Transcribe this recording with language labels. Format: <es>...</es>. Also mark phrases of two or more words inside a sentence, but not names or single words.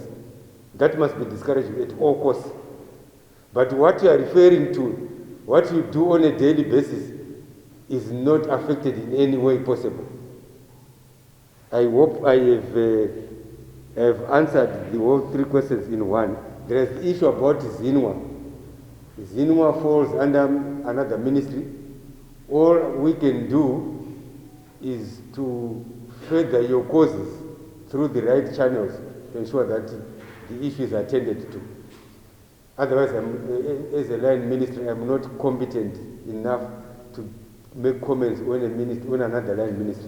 <en>That must be discouraged at all costs. But what you are referring to, what you do on a daily basis, is not affected in any way possible. I hope I have answered the whole 3 questions in one. There is the issue about ZANU. ZANU falls under another ministry. All we can do is to further your causes through the right channels to ensure that the issue is attended to. Otherwise, as a line minister, I'm not competent enough to make comments when another line ministry.</en>